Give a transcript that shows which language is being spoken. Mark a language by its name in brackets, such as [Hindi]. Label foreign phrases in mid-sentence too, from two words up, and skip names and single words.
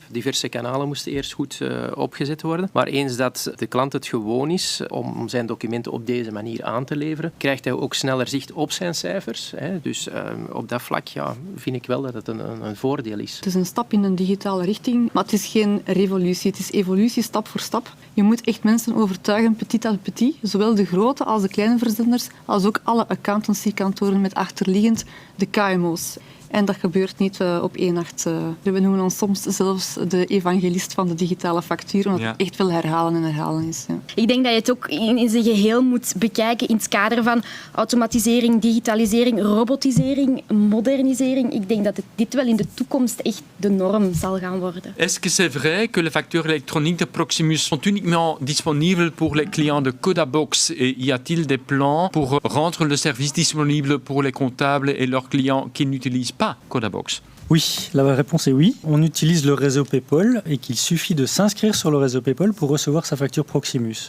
[Dutch] Diverse kanalen moesten eerst goed opgezet worden. Maar eens dat de klant het gewoon is om om zijn documenten op deze manier aan te leveren, krijgt hij ook sneller zicht op zijn cijfers. Dus op dat vlak vind ik wel dat het een voordeel is. Het is een stap in een digitale richting, maar het is geen revolutie. Het is evolutie stap voor stap. Je moet echt mensen overtuigen, [French] petit à petit, [Dutch] zowel de grote als de kleine verzenders, als ook alle accountancykantoren met achterliggend de KMO's. En dat gebeurt niet op één nacht. We noemen ons soms zelfs de evangelist van de digitale factuur, omdat het echt veel herhalen en herhalen is. Ja. Ik denk dat je het ook in zijn geheel moet bekijken in het kader van automatisering, digitalisering, robotisering, modernisering. Ik denk dat dit wel in de toekomst echt de norm zal gaan worden. [French] Est-ce que c'est vrai que les factures électroniques de Proximus sont uniquement disponibles pour les clients de Codabox et y a-t-il des plans pour rendre le service disponible pour les comptables et leurs clients qui n'utilisent pas Codabox? Oui, la réponse est oui. On utilise le réseau PayPal et qu'il suffit de s'inscrire sur le réseau PayPal pour recevoir sa facture Proximus.